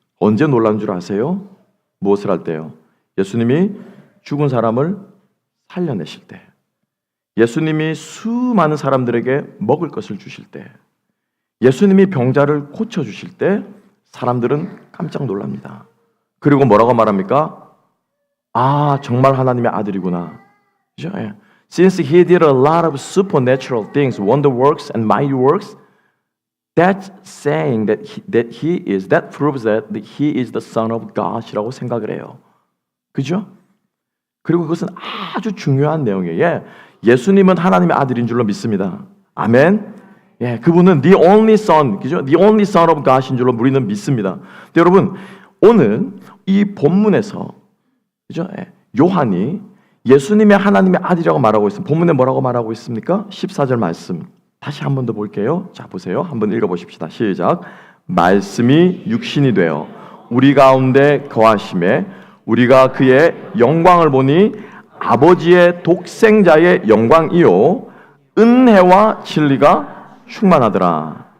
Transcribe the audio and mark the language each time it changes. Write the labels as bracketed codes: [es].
[ko] 언제 놀란 줄 아세요? 무엇을 할 때요? 예수님이 죽은 사람을 살려내실 때, 예수님이 수많은 사람들에게 먹을 것을 주실 때, 예수님이 병자를 고쳐주실 때 사람들은 깜짝 놀랍니다. 그리고 뭐라고 말합니까? 아, 정말 하나님의 아들이구나. 그죠? [en] Since he did a lot of supernatural things, wonder works and mighty works, that's saying that proves that he is the son of God이라고 [ko] 생각을 해요. 그죠? 그리고 그것은 아주 중요한 내용이에요. 예수님은 하나님의 아들인 줄로 믿습니다. 아멘. 예, 그분은 [en] the only son, [ko] 그죠? [en] The only son of God인 [ko] 줄로 우리는 믿습니다. 근데 여러분, 오늘 이 본문에서, 그죠? 예, 요한이 예수님의 하나님의 아들이라고 말하고 있습니다. 본문에 뭐라고 말하고 있습니까? 14절 말씀. 다시 한 번 더 볼게요. 자, 보세요. 한번 읽어보십시다. 시작. 말씀이 육신이 되어 우리 가운데 거하심에 우리가 그의 영광을 보니 아버지의 독생자의 영광이요 은혜와 진리가 충만하더라.